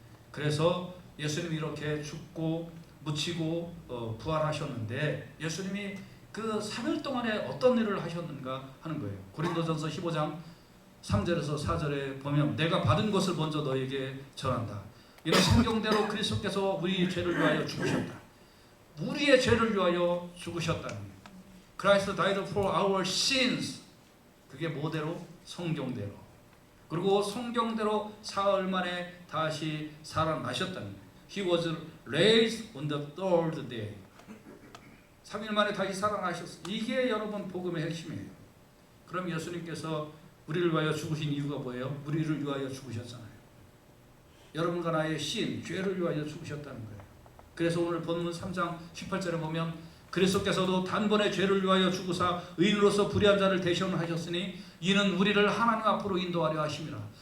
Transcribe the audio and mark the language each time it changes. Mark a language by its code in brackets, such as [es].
[ko] 그래서 예수님이 이렇게 죽고 묻히고 부활하셨는데 예수님이 그 3일 동안에 어떤 일을 하셨는가 하는 거예요. 고린도전서 15장 3절에서 4절에 보면 내가 받은 것을 먼저 너에게 전한다. 이런 성경대로 그리스도께서 우리 죄를 위하여 죽으셨다. 우리의 죄를 위하여 죽으셨다는 거예요. [en] Christ died for our sins. [ko] 그게 뭐대로? 성경대로. 그리고 성경대로 사흘 만에 다시 살아나셨다는 거예요. [en] He was raised on the third day. [ko] 3일 만에 다시 살아나셨어요. 이게 여러분 복음의 핵심이에요. 그럼 예수님께서 우리를 위하여 죽으신 이유가 뭐예요? 우리를 위하여 죽으셨잖아요. 여러분과 나의 신, 죄를 위하여 죽으셨다는 거예요. 그래서 오늘 본문 3장 18절에 보면 그리스도께서도 단번에 죄를 위하여 죽으사 의인으로서 불의한 자를 대신하셨으니 이는 우리를 하나님 앞으로 인도하려 하심이라.